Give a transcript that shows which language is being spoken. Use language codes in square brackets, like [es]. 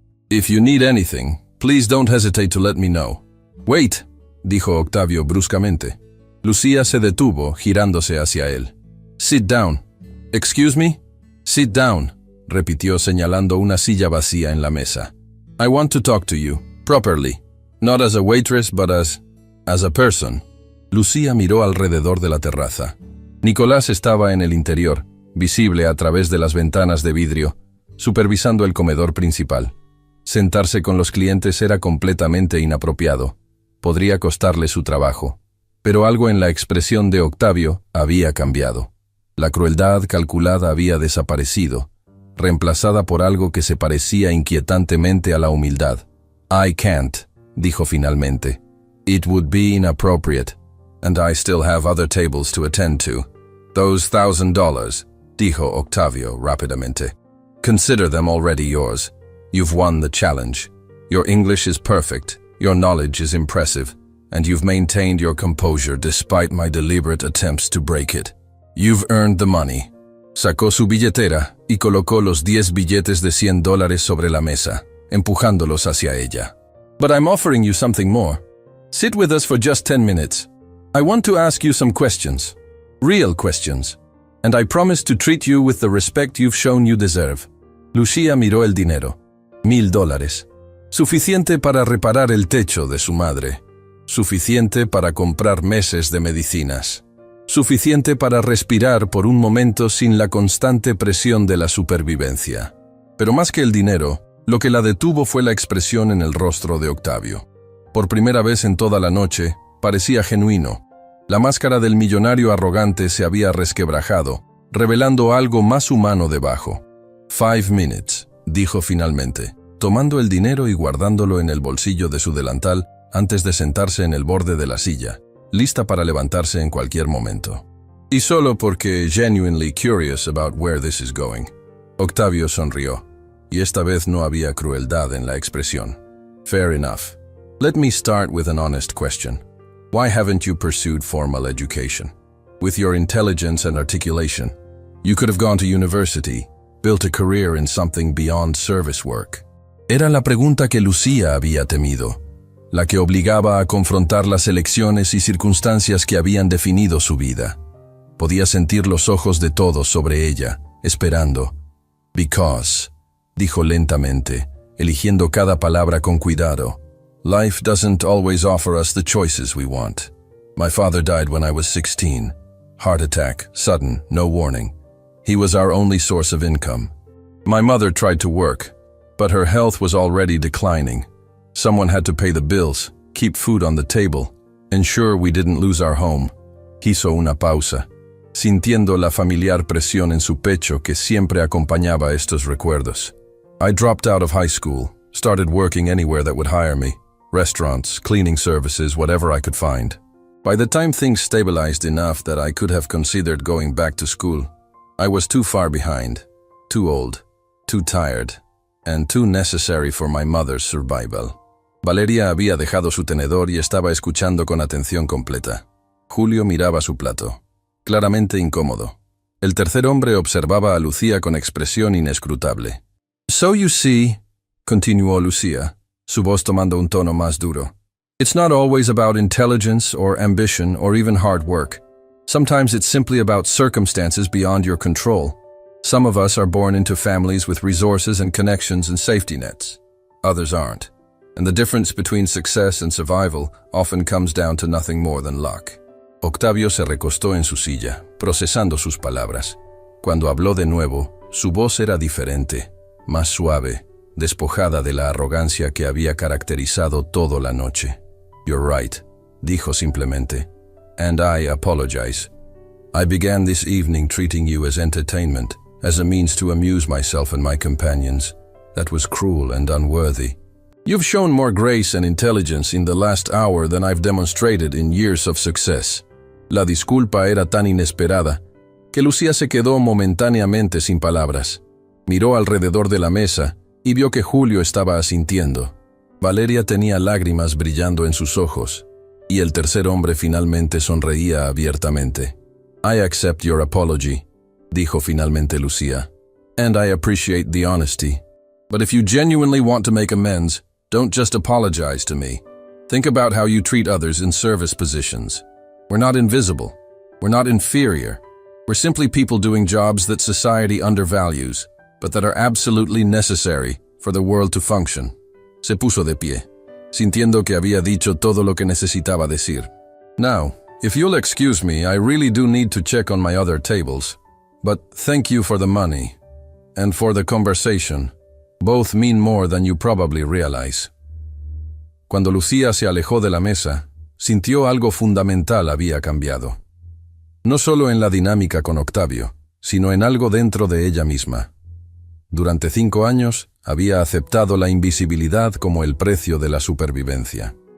[en] "If you need anything, please don't hesitate to let me know." "Wait", [es] dijo Octavio bruscamente. Lucía se detuvo, girándose hacia él. [en] "Sit down." "Excuse me?" "Sit down", [es] repitió señalando una silla vacía en la mesa. [en] "I want to talk to you, properly. Not as a waitress, but as a person." [es] Lucía miró alrededor de la terraza. Nicolás estaba en el interior, visible a través de las ventanas de vidrio, supervisando el comedor principal. Sentarse con los clientes era completamente inapropiado. Podría costarle su trabajo. Pero algo en la expresión de Octavio había cambiado. La crueldad calculada había desaparecido, reemplazada por algo que se parecía inquietantemente a la humildad. [en] "I can't", [es] dijo finalmente. [en] "It would be inappropriate, and I still have other tables to attend to. Those $1,000, [es] dijo Octavio rápidamente. [en] "Consider them already yours. You've won the challenge. Your English is perfect, your knowledge is impressive, and you've maintained your composure despite my deliberate attempts to break it. You've earned the money." [es] Sacó su billetera y colocó los 10 billetes de $100 sobre la mesa, empujándolos hacia ella. [en] "But I'm offering you something more. Sit with us for just 10 minutes. I want to ask you some questions. Real questions. And I promise to treat you with the respect you've shown you deserve." [es] Lucía miró el dinero. $1,000. Suficiente para reparar el techo de su madre. Suficiente para comprar meses de medicinas. Suficiente para respirar por un momento sin la constante presión de la supervivencia. Pero más que el dinero, lo que la detuvo fue la expresión en el rostro de Octavio. Por primera vez en toda la noche, parecía genuino. La máscara del millonario arrogante se había resquebrajado, revelando algo más humano debajo. [en] 5 minutes, [es] dijo finalmente, tomando el dinero y guardándolo en el bolsillo de su delantal antes de sentarse en el borde de la silla, lista para levantarse en cualquier momento. Y solo porque [en] genuinely curious about where this is going. [es] Octavio sonrió, y esta vez no había crueldad en la expresión. [en] "Fair enough. Let me start with an honest question. Why haven't you pursued formal education? With your intelligence and articulation, you could have gone to university, built a career in something beyond service work." [es] Era la pregunta que Lucía había temido, la que obligaba a confrontar las elecciones y circunstancias que habían definido su vida. Podía sentir los ojos de todos sobre ella, esperando. [en] "Because", [es] dijo lentamente, eligiendo cada palabra con cuidado, [en] "life doesn't always offer us the choices we want. My father died when I was 16. Heart attack, sudden, no warning. He was our only source of income. My mother tried to work, but her health was already declining. Someone had to pay the bills, keep food on the table, ensure we didn't lose our home. [es] Hizo una pausa, sintiendo la familiar presión en su pecho que siempre acompañaba estos recuerdos. [en] I dropped out of high school, started working anywhere that would hire me. Restaurants, cleaning services, whatever I could find. By the time things stabilized enough that I could have considered going back to school, I was too far behind, too old, too tired, and too necessary for my mother's survival. [es] Valeria había dejado su tenedor y estaba escuchando con atención completa. Julio miraba su plato, claramente incómodo. El tercer hombre observaba a Lucía con expresión inescrutable. [en] So you see, [es] continuó Lucía, su voz tomando un tono más duro. [en] It's not always about intelligence or ambition or even hard work. Sometimes it's simply about circumstances beyond your control. Some of us are born into families with resources and connections and safety nets. Others aren't. And the difference between success and survival often comes down to nothing more than luck. [es] Octavio se recostó en su silla, procesando sus palabras. Cuando habló de nuevo, su voz era diferente, más suave, despojada de la arrogancia que había caracterizado toda la noche. [en] You're right, [es] dijo simplemente. [en] And I apologize. I began this evening treating you as entertainment, as a means to amuse myself and my companions. That was cruel and unworthy. You've shown more grace and intelligence in the last hour than I've demonstrated in years of success. [es] La disculpa era tan inesperada que Lucía se quedó momentáneamente sin palabras. Miró alrededor de la mesa y vio que Julio estaba asintiendo. Valeria tenía lágrimas brillando en sus ojos, y el tercer hombre finalmente sonreía abiertamente. [en] I accept your apology, [es] dijo finalmente Lucía, [en] and I appreciate the honesty. But if you genuinely want to make amends, don't just apologize to me. Think about how you treat others in service positions. We're not invisible. We're not inferior. We're simply people doing jobs that society undervalues, but that are absolutely necessary for the world to function. [es] Se puso de pie, sintiendo que había dicho todo lo que necesitaba decir. [en] Now, if you'll excuse me, I really do need to check on my other tables. But thank you for the money, and for the conversation. Both mean more than you probably realize. [es] Cuando Lucía se alejó de la mesa, sintió algo fundamental había cambiado. No solo en la dinámica con Octavio, sino en algo dentro de ella misma. Durante 5 años, había aceptado la invisibilidad como el precio de la supervivencia.